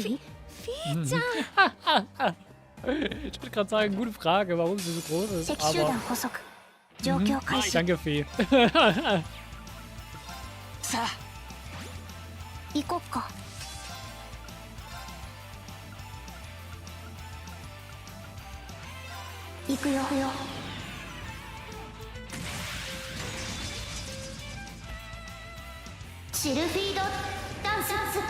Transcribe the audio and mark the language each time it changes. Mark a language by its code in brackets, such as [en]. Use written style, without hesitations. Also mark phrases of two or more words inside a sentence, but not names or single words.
[ja] フィーちゃん。 [de] Ich wollte gerade sagen, gute Frage, warum sie so groß ist. [ja] 敵集団捕捉。状況開始。 [de] Danke, Fee. [ja] さあ、行こっか。行くよ。シルフィードダンス。